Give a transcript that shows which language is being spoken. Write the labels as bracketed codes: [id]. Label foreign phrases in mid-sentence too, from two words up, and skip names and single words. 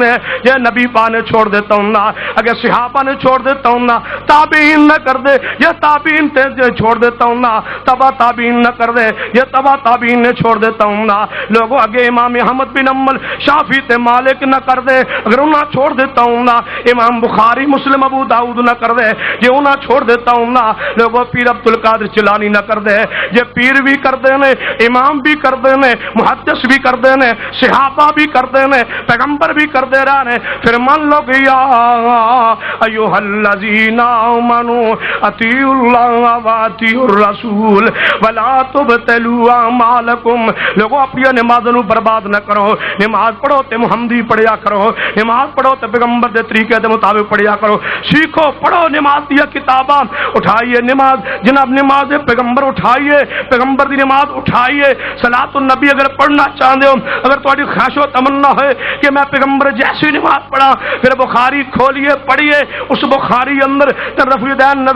[pa] جے نبی پاک نے چھوڑ دیتا ہوں نا اگر صحابہ نے چھوڑ دیتا ہوں نا تابعین نہ کر دے یہ تابعین تے چھوڑ دیتا ہوں نا تبا تابعین نہ کر دے یہ تبا تابعین نے چھوڑ دیتا ہوں نا لوگوں اگے امام احمد بن حنبل شافعی تے مالک نہ کر دے اگر انہاں چھوڑ دیتا ہوں نا امام بخاری مسلم ابو داؤد نہ کر دے جے انہاں چھوڑ دیتا ہوں نا لوگوں پیر عبد القادر جیلانی نہ کر دے جے پیر بھی کر دے نے امام بھی کر دے نے محدث بھی کر دے نے صحابہ بھی کر دے نے پیغمبر بھی کر دے رہے نے پھر من لو گیا [ar] ایھا الذین آمنوا اطیعوا اللہ واطیعوا الرسول ولا تبطلوا [pa] اعمالکم لوگوں اپنی نماز نو برباد نہ کرو نماز پڑھو تے محمدی پڑھیا کرو نماز پڑھو تے پیغمبر دے طریقے دے مطابق پڑھیا کرو سیکھو پڑھو نماز دی کتاباں اٹھائیے نماز جناب نماز پیغمبر اٹھائیے پیغمبر دی نماز اٹھائیے [ar] صلاۃ النبی [pa] اگر پڑھنا چاہتے ہو اگر تہاڈی خواہش و تمنا ہے کہ میں پیغمبر جیسی نماز پڑھا پھر بخاری کھولیے پڑھیے اس بخاری اندر رفع دین نظر